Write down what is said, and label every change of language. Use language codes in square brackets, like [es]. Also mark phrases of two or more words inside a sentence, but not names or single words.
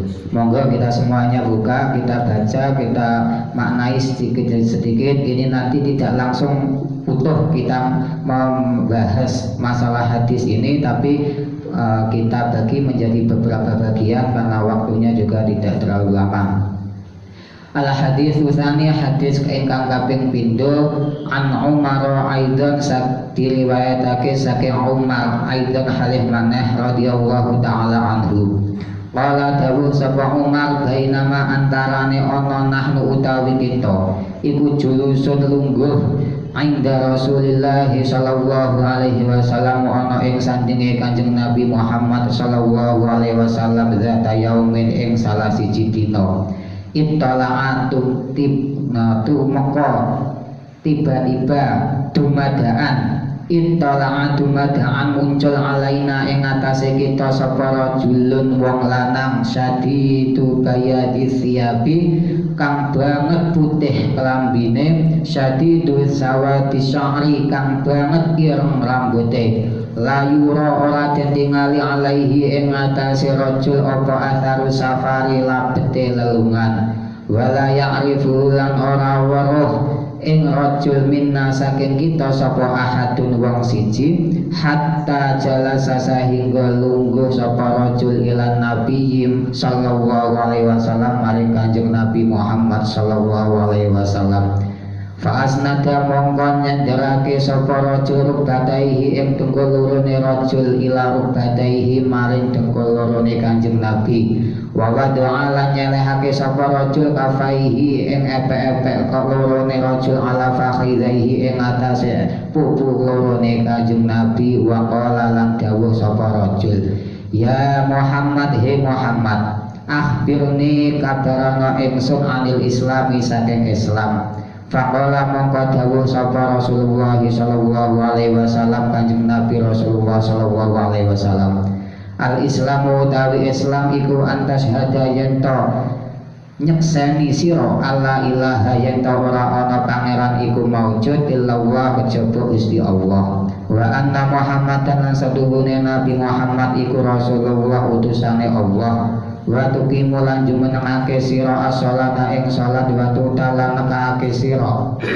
[id] Monggo kita semuanya buka, kita baca, kita maknai sedikit demi sedikit. Ini nanti tidak langsung utuh kita membahas masalah hadis ini, tapi kita bagi menjadi beberapa bagian karena waktunya juga tidak terlalu lama. [ar] الحديث الثاني [jv] hadis ingkang kaping pindho an Umar aidan diriwayatake saking Umar aidan halih maneh [ar] رضي الله تعالى عنه. [jv] Qala dawuh sapa Umar bainama antarane ana nahnu utawi kita iku julusun lungguh [ar] عند رسول الله صلى الله عليه وسلم [jv] ana ing sandinge Kanjeng Nabi Muhammad [ar] صلى الله عليه وسلم ذات يوم [jv] ing salah siji dina. Ittala'atu tibnatu maka tiba-tiba dumadaan muncul alaina ing atase kita sapa rajulun wong lanang [ar] شديد بياض الثياب [jv] kang banget putih kelambine, [ar] شديد سواد الشعر [jv] kang banget ireng rambuté, layura ora den tingali alaihi ing atase rajul apa [ar] أثر السفر [jv] labete lelungan, wala ya'rifu lan ora weruh ing rajul minna saking kita sapa ahadun wong siji, hatta jalasa sahingga lungguh sapa rajul [ar] إلى النبي صلى الله عليه وسلم [jv] maring Kanjeng Nabi Muhammad [ar] صلى الله عليه وسلم. [jv] Fa asnada mongkon nyandarake sapa rajul rukbataihi ing dengkul lorone rajul [ar] إلى ركبتيه [jv] maring dengkul lorone Kanjeng Nabi. [ar] ووضع [jv] lan nyelehake sapa rajul kafaihi ing epek-epek lorone rajul [ar] على فخذيه [jv] ing atase pupu lorone Kanjeng Nabi. [ar] وقال [jv] lan dawuh sapa rajul, [ar] يا محمد, [jv] he Muhammad, akhbirni kabarana ingsun [ar] عن الإسلام [jv] saking Islam. Faqala mongko dawuh sapa [ar] رسول الله صلى الله عليه وسلم [jv] Kanjeng Nabi [ar] رسول الله صلى الله عليه وسلم, الإسلام [jv] utawi Islam iku [ar] أن تشهد [jv] yento nyekseni sira [ar] أن لا إله [jv] yento ora ana pangeran iku maujud illallah kejaba Gusti Allah, [ar] وأن محمدا [jv] lan saduhune Nabi Muhammad iku Rasulullah utusane Allah, [ar] وتقيم [jv] lan jumenengake sira as-sholata ing salat, wa tutalan nekake sira